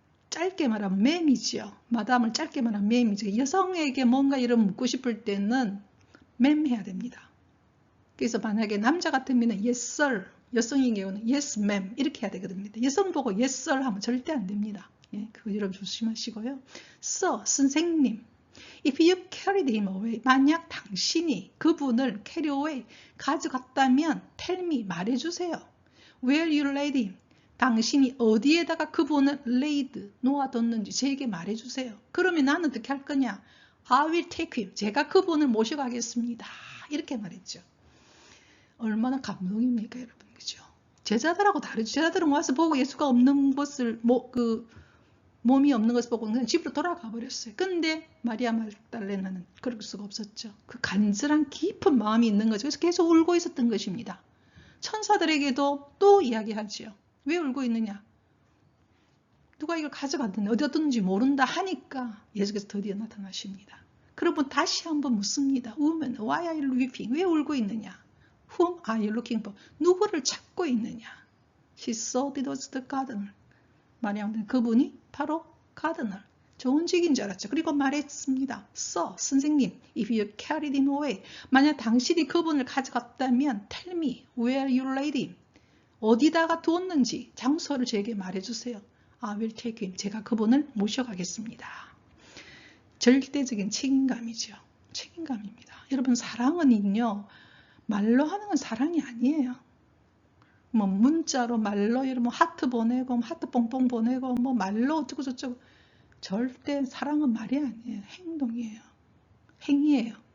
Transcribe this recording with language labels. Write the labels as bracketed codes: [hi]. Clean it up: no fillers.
[ko] 짧게 말하면 맴이죠. 마담을 짧게 말하면 맴이죠. 여성에게 뭔가 이런 묻고 싶을 때는 맴해야 됩니다. 그래서 만약에 남자 같으면 [en] yes sir, [ko] 여성인 경우는 [en] yes ma'am [ko] 이렇게 해야 되거든요. 여성 보고 [en] yes sir [ko] 하면 절대 안 됩니다. 예, 그거 여러분 조심하시고요. [en] Sir, [ko] 선생님. [en] If you carried him away, [ko] 만약 당신이 그분을 [en] carry away, [ko] 가져갔다면 [en] tell me, [ko] 말해주세요. [en] Where you laid him, [ko] 당신이 어디에다가 그분을 [en] laid, [ko] 놓아뒀는지 저에게 말해주세요. 그러면 나는 어떻게 할 거냐? [en] I will take him, [ko] 제가 그분을 모셔가겠습니다. 이렇게 말했죠. 얼마나 감동입니까 여러분, 그죠? 제자들하고 다르죠. 제자들은 와서 보고 예수가 없는 것을 몸이 없는 것을 보고 그냥 집으로 돌아가 버렸어요. 근데 마리아 막달레나는 그럴 수가 없었죠. 그 간절한 깊은 마음이 있는 거죠. 그래서 계속 울고 있었던 것입니다. 천사들에게도 또 이야기하죠. 왜 울고 있느냐? 누가 이걸 가져갔는데 어디다 뒀는지 모른다 하니까 예수께서 드디어 나타나십니다. 그러면 다시 한번 묻습니다. [en] Woman, why are you weeping? [ko] 왜 울고 있느냐? [en] Whom are you looking for? [ko] 누구를 찾고 있느냐? [en] She thought it was the gardener. [ko] 마리아는 그분이 바로 가드너, 정원직인 줄 알았죠. 그리고 말했습니다. [en] Sir, [ko] 선생님, [en] if you carried him away, [ko] 만약 당신이 그분을 가져갔다면 [en] tell me where you laid him. [ko] 어디다가 두었는지 장소를 저에게 말해주세요. [en] I will take him. [ko] 제가 그분을 모셔가겠습니다. 절대적인 책임감이죠. 책임감입니다. 여러분 사랑은요, 말로 하는 건 사랑이 아니에요. 뭐 문자로 말로 여러분 하트 보내고 하트 뽕뽕 보내고 뭐 말로 어쩌고 저쩌고 절대 사랑은 말이 아니에요. 행동이에요. 행위예요.